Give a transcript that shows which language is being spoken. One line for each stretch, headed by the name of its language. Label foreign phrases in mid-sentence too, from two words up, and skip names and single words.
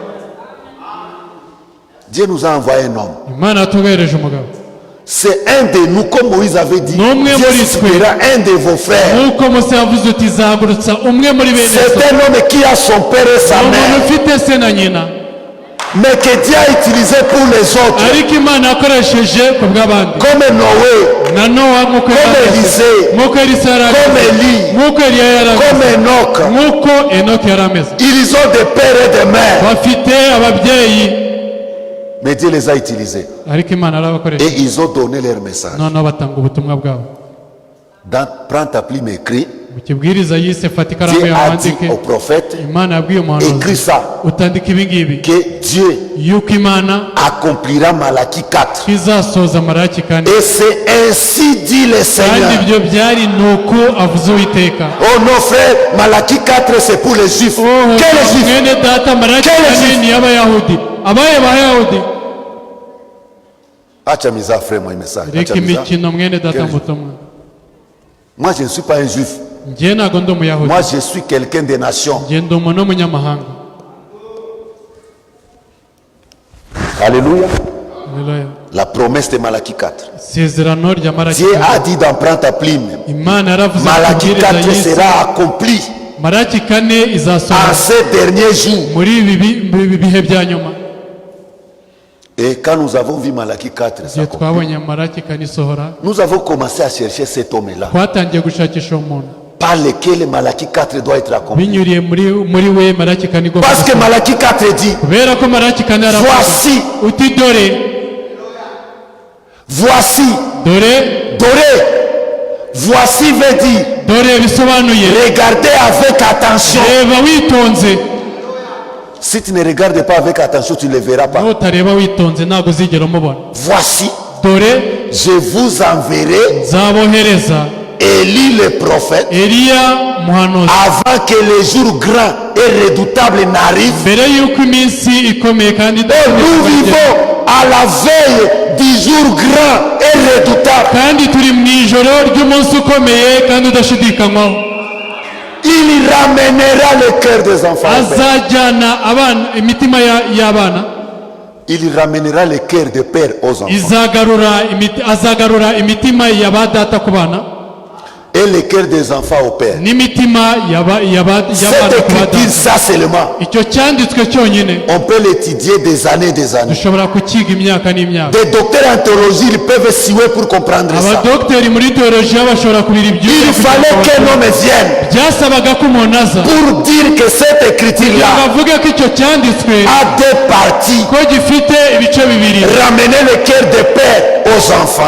French: Dieu nous a envoyé un homme. C'est un de nous, comme Moïse avait dit, Dieu suscitera un de vos frères. C'est un homme qui a son père et sa mère. mais que Dieu a utilisé pour les autres.
Kinyarwanda: ariko imana yakoresheje ku bw'abandi
French: Comme Noé,
Kinyarwanda: na nowa nk'uko
French: comme Élisée,
Kinyarwanda: nk'uko elisa yari
French: comme
Kinyarwanda: ameze
French: Élie,
Kinyarwanda: nk'uko eliya yari ameze
French: comme Enoch.
Kinyarwanda: nk'uko enoki yari ameze
French: Ils ont des pères et des mères.
Kinyarwanda: bafite ababyeyi
French: Mais Dieu les a utilisés.
Kinyarwanda: ariko imana
French: Et
Kinyarwanda: arabakoresheje
French: ils ont donné leur message.
Kinyarwanda: noneho batanga ubutumwa bwabo
French: Prends ta plume, écris.
Kinyarwanda: mu kibwiriza yise fata ikaramu
French: Dieu
Kinyarwanda: yawe
French: a dit
Kinyarwanda: wandike
French: au prophète,
Kinyarwanda: imana yabwiye
French: écris
Kinyarwanda: umuhanuzi
French: ça,
Kinyarwanda: utandika ibi ngibi
French: que Dieu
Kinyarwanda: yuko imana
French: accomplira Malachie 4.
Kinyarwanda: izasoza maraki kane
French: Et c'est ainsi dit le
Kinyarwanda: kandi
French: Seigneur.
Kinyarwanda: ibyo byari ni uko avuze uwiteka
French: Oh non frère, Malachie 4 c'est pour les juifs. Quels juifs?
Kinyarwanda: mwene data maraki
French: Quel
Kinyarwanda: kane
French: juif?
Kinyarwanda: ni y'abayahudi abaye bayahudi
Swahili: Acha miza
French: frère, moi message.
Kinyarwanda: reka
Swahili: Acha miza.
Kinyarwanda: imikino mwene data
French: Quel juif?
Kinyarwanda: mutumwa
French: Moi je ne suis pas un juif.
Kinyarwanda: njye ntabwo ndi umuyahudi
French: Moi je suis quelqu'un des nations.
Kinyarwanda: njye ndi umuntu w'umunyamahanga
French: Alléluia.
Kinyarwanda: Haleluya.
French: La promesse de Malachie 4.
Kinyarwanda: isezerano rya maraki
French: Dieu
Kinyarwanda: kane
French: a dit d'en prendre ta plume.
Kinyarwanda: imana yaravuze
French: Malachie
Kinyarwanda: kubwiriza
French: 4
Kinyarwanda: y'isi
French: sera accompli
Kinyarwanda: maraki kane
French: en
Kinyarwanda: izasohora
French: ces derniers jours.
Kinyarwanda: muri ibi bihe bya nyuma
French: Et quand nous avons vu Malachie 4,
Kinyarwanda: igihe twabonye maraki kane isohora
French: nous avons commencé à chercher cet homme-là
Kinyarwanda: twatangiye gushakisha uwo muntu
French: par lequel Malachie 4 doit être accompli.
Kinyarwanda: binyuriye muri we maraki kane igomba
French: Parce que
Kinyarwanda: gusohora.
French: Malachie 4 dit,
Kinyarwanda: kubera ko maraki kane aravuga
French: voici,
Kinyarwanda: uti dore
French: voici,
Kinyarwanda: dore
French: voici veut dire,
Kinyarwanda: dore bisobanuye
French: regardez avec attention.
Kinyarwanda: reba witonze
French: Si tu ne regardes pas avec attention, tu ne le verras pas.
Kinyarwanda: nutareba witonze ntabwo uzigera umubona
French: Voici,
Kinyarwanda: dore
French: je vous enverrai
Kinyarwanda: nzabohereza
French: Élie le prophète
Kinyarwanda: eliya muhanuzi
French: avant que le jour grand et redoutable n'arrive.
Kinyarwanda: mbere y'uko iminsi ikomeye kandi
French: Et nous vivons à la veille du jour grand et redoutable.
Kinyarwanda: kandi turi mu ijoro ry'umunsi ukomeye kandi udashidikanywaho
French: Il ramènera le cœur des enfants.
Kinyarwanda: azajyana abana imitima y'abana
French: Il ramènera le cœur des pères aux enfants.
Kinyarwanda: azagarura imitima ya ba data ku bana
French: Et le cœur des enfants au père.
Kinyarwanda: n'imitima y'abana
French: Cette
Kinyarwanda: ku ba
French: écriture,
Kinyarwanda: data
French: ça seulement,
Kinyarwanda: icyo cyanditswe cyonyine
French: on peut l'étudier des années et des années.
Kinyarwanda: dushobora kukiga imyaka n'imyaka
French: Des docteurs en théologie, ils peuvent siouer pour comprendre ça.
Kinyarwanda: abadogiteri muri teolojiya bashobora kubira
French: Il
Kinyarwanda: ibyuya
French: fallait qu'un homme vienne
Kinyarwanda: byasabaga ko umuntu aza
French: pour dire que cette écriture-là
Kinyarwanda: bavuga ko icyo cyanditswe
French: a deux parties.
Kinyarwanda: ko gifite ibice bibiri
French: Ramener le cœur des pères aux enfants.